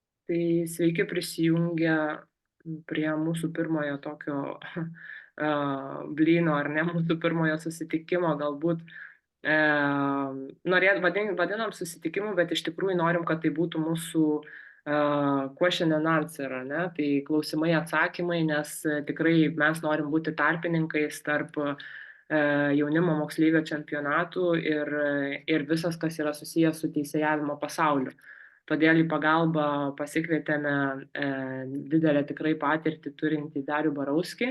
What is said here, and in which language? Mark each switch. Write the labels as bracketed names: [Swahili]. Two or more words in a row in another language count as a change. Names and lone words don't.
[Lithuanian] Tai sveiki prisijungę prie mūsų pirmojo tokio blyno, ar ne, mūsų pirmojo susitikimo, galbūt vadinam susitikimu, bet iš tikrųjų norim, kad tai būtų mūsų [English] question and answer, [Lithuanian] ne? Tai klausimai, atsakymai, nes tikrai mes norim būti tarpininkais tarp jaunimo moksleivio čempionatų ir visas, kas yra susijęs su teisėjavimo pasauliu. Todėl į pagalbą pasikvietėme didelę tikrai patirtį turintį Darių Barauskį.